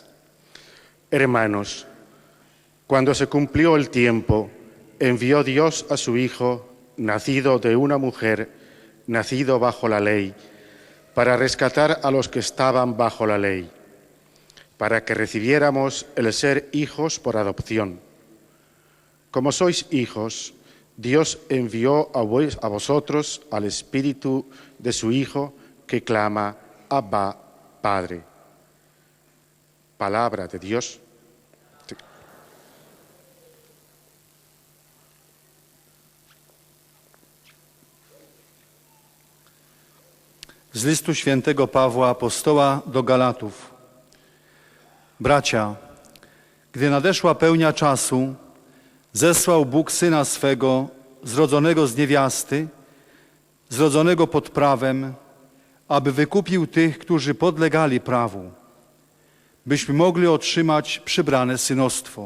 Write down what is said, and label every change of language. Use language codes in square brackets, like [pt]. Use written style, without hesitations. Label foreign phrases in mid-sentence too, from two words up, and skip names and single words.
[es] Hermanos, cuando se cumplió el tiempo, envió Dios a su Hijo, nacido de una mujer, nacido bajo la ley, para rescatar a los que estaban bajo la ley, para que recibiéramos el ser hijos por adopción. Como sois hijos, Dios envió a vosotros al Espíritu de su Hijo, que clama, Abba, Padre. Palabra de Dios. [pl] Z listu świętego Pawła apostoła do Galatów. Bracia, gdy nadeszła pełnia czasu, zesłał Bóg Syna swego, zrodzonego z niewiasty, zrodzonego pod prawem, aby wykupił tych, którzy podlegali prawu, byśmy mogli otrzymać przybrane synostwo.